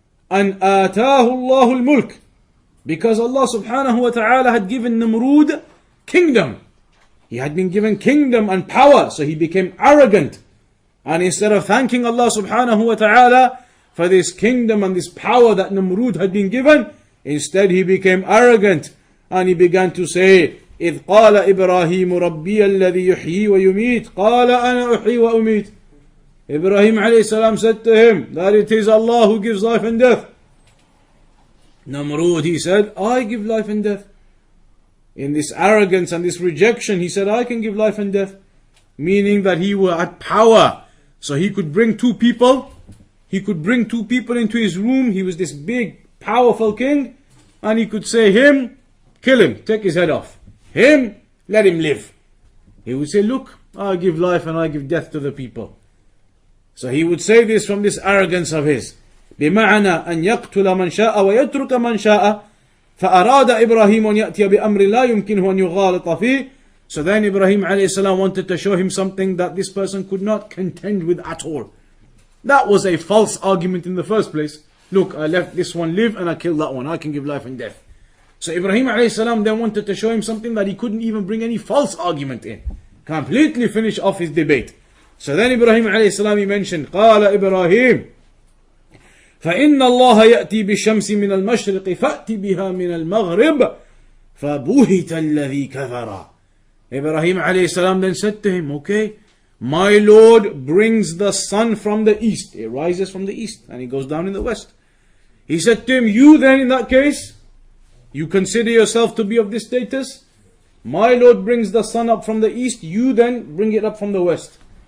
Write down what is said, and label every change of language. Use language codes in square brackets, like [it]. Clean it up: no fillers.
[en] And [ar] آتاه الله الملك, [en] because Allah subhanahu wa ta'ala had given Namrud kingdom. He had been given kingdom and power, so he became arrogant. And instead of thanking Allah subhanahu wa ta'ala for this kingdom and this power that Namrud had been given, instead he became arrogant and he began to say, [ar] إذ قال إبراهيم ربي الذي يحيي ويميت قال أنا أحيي وأميت. [en] Ibrahim alayhi salam said to him that it is Allah who gives life and death. Namrud, he said, I give life and death. In this arrogance and this rejection, he said, I can give life and death. Meaning that he had power. So he could bring two people. He could bring two people into his room. He was this big, powerful king. And he could say, him, kill him, take his head off. Him, let him live. He would say, look, I give life and I give death to the people. So he would say this from this arrogance of his. [ar] بمعنى أن يقتل من شاء ويترك من شاء فأراد إبراهيم أن يأتي بأمر لا يمكنه أن يغالط فيه. [en] So then Ibrahim alayhi salam wanted to show him something that this person could not contend with at all. That was a false argument in the first place. Look, I left this one live and I killed that one. I can give life and death. So Ibrahim alayhi salam then wanted to show him something that he couldn't even bring any false argument in. Completely finish off his debate. So then Ibrahim alayhi salam, he mentioned, [ar] قال إبراهيم فإن الله يأتي بالشمس من المشرق فأت بها من المغرب فبهت الذي كفر. [en] Ibrahim alayhi salam then said to him, okay, my Lord brings the sun from the east. It rises from the east and it goes down in the west. He said to him, you then in that case, you consider yourself to be of this status? My Lord brings the sun up from the east, you then bring it up from the west.